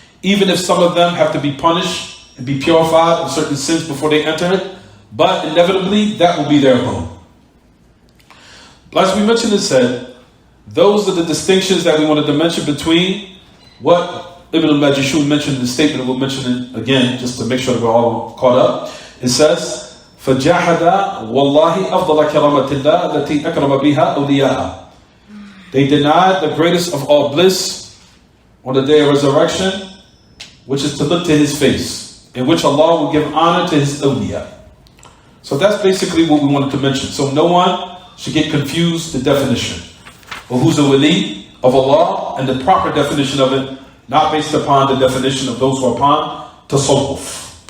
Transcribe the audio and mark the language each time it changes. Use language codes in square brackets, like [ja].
[en] Even if some of them have to be punished and be purified of certain sins before they enter it, but inevitably that will be their home. As we mentioned and said, those are the distinctions that we wanted to mention between what Ibn al-Majishun mentioned in the statement, and we'll mention it again just to make sure that we're all caught up. It says, [ar] فَجَحَدَ وَاللَّهِ أَفْضَلَ كَرَامَةِ اللَّهِ الَّتِي أَكْرَمَ بِهَا أَوْلِيَاهَا. [en] They denied the greatest of all bliss on the day of resurrection, which is to look to his face, in which Allah will give honor to his awliya. So that's basically what we wanted to mention. So no one should get confused the definition of who's a wali of Allah and the proper definition of it, not based upon the definition of those who are upon tasawwuf.